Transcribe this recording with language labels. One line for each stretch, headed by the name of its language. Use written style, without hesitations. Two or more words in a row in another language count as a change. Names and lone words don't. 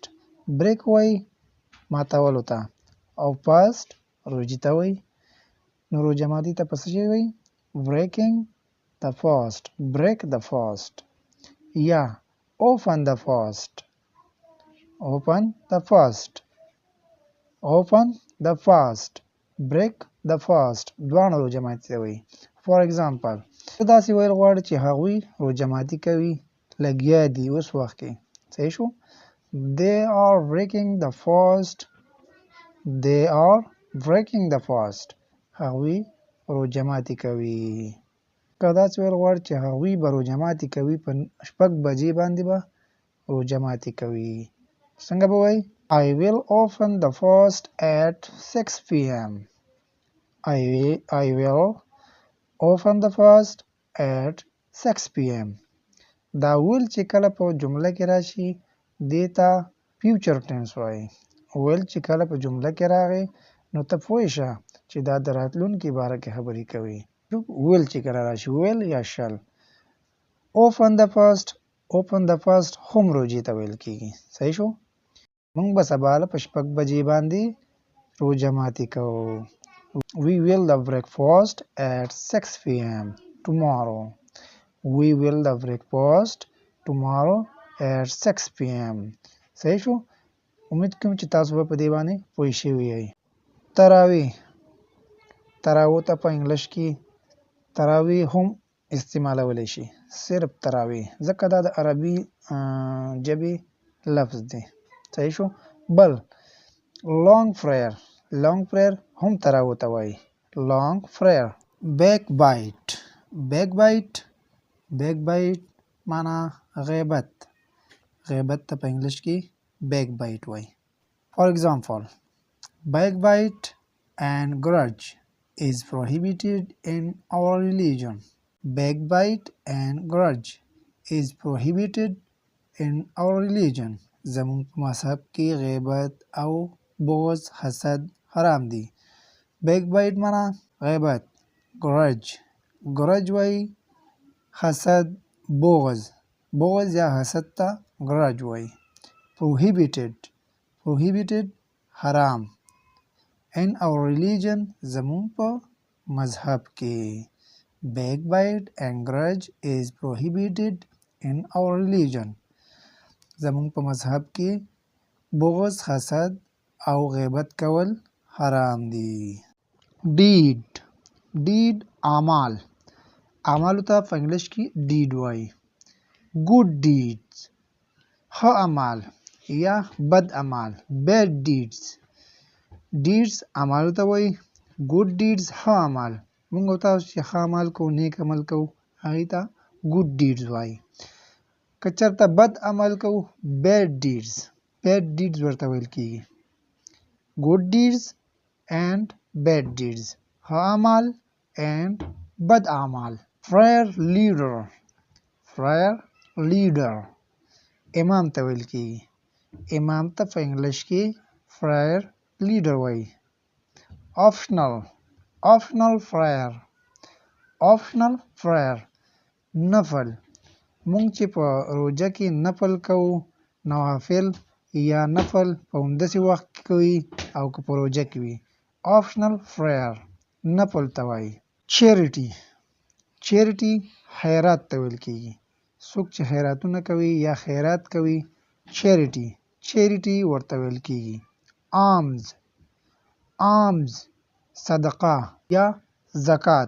Pashto: break وایي ماتولو ته، او fast روجې ته وایي. نو روجه ماتې ته په څه شی وایي؟
English: breaking the fast. break the fast. یا open the fast. open the fast. open the fast. break the fast
Pashto: دواړه روجه ماتې ته وایي.
English: For example,
Pashto: داسې ویل غواړي چې هغوی روجه ماتي کوي، لګیا دي اوس وخت کې. صحیح شو؟
English: They are breaking the fast. They are breaking the fast.
Pashto: هغوی روجه ماتي کوي. که داسې ویل غواړي چې هغوی به روجه ماتي کوي، په 6 بجې باندې به روجه ماتي کوي. څنګه به وایي؟
English: I will open the fast at 6 p.m. I will open the fast at 6 p.m.
Pashto: دا will چې کله په جمله کې راشي دې ته
English: future tense
Pashto: وایي. will چې کله په جمله کې راغی نو ته پوه شه چې دا د راتلونکي باره کې خبرې کوي. will چې کله راشي will یا shall.
English: open the fast. open the fast
Pashto: هم روجې ته ویل کېږي. صحیح شو؟ موږ به سبا له په 6 بجې باندې روجه ماتي کوو.
English: We will the breakfast at 6 p.m. tomorrow. We will the breakfast tomorrow at 6 p.m.
Pashto: صحیح شو؟ امید کوم چې تاسو به په دې باندې پوه شوي یئ. تراویح. تراویح ته په انګلیش کې تراویح هم استعمالولی شي، صرف تراویح، ځکه دا د عربي ژبې لفظ دی. صحیح شو؟ بل
English: long prayer. long prayer
Pashto: هم تراویح ته وایي.
English: long prayer. backbite. backbite. backbite
Pashto: معنا غیبت. غیبت ته په انګلیش کې backbite وایي.
English: For example, backbite and grudge is prohibited in our religion. Backbite and grudge is prohibited in our religion.
Pashto: زمون په مذهب کې غیبت او بغض حسد حرام دي. backbite معنا غیبت، grudge وای حسد بغض یا حسد ته grudge وای. prohibited حرام.
English: in our religion
Pashto: زمون په مذهب کې.
English: backbite and grudge is prohibited in our religion.
Pashto: زمون په مذهب کې بغض، حسد او غیبت کول حرام دي. deed اعمالو ته په انګلیش کې deed وای.
English: good deeds
Pashto: ښه اعمال یا بد اعمال.
English: bad deeds
Pashto: اعمالو ته وای.
English: good deeds
Pashto: ښه اعمال. موږ تاسو چې ښه عمل کوو، نیک عمل کوو، هغې ته
English: good deeds
Pashto: وای. که چېرته بد عمل کوو
English: bad deeds
Pashto: ورته ویل کېږي.
English: good deeds and bad deeds
Pashto: ښه اعمال
English: and
Pashto: بد اعمال.
English: prayer leader
Pashto: امام ته ویل کېږي. امام ته په انګلیش کې
English: prayer leader
Pashto: وایي.
English: optional prayer
Pashto: نفل. مونږ چې په روژه کې نفل کوو، نوافل یا نفل په همداسې وخت کې کوي او که په روژه کې وي.
English: optional prayer
Pashto: نفل ته وایي. charity خیرات ته ویل کېږي. څوک چې خیراتونه کوي یا خیرات کوي charity ورته ویل کېږي. alms صدقه یا زکات.